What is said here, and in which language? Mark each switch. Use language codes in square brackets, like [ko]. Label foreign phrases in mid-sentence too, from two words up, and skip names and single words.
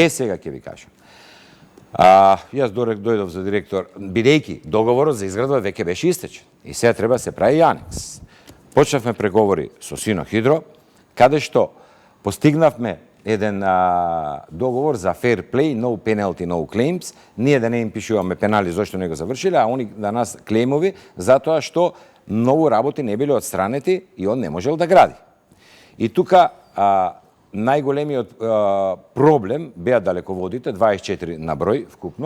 [mk] Е, сега ќе ви кажам. Јас дојдов за директор, бидејќи договорот за изградба веќе беше истечен. И сега треба да се прави анекс. Почнавме преговори со Синохидро, каде што постигнавме еден договор за [en] fair play, no penalty, no claims. [mk] Ние да не им пишуваме пенали зашто не го завршиле, а они да нас клеймови затоа што многу работи не биле отстранети и он не можел да гради. И тука најголемиот проблем беа далеководите, 24 на број вкупно.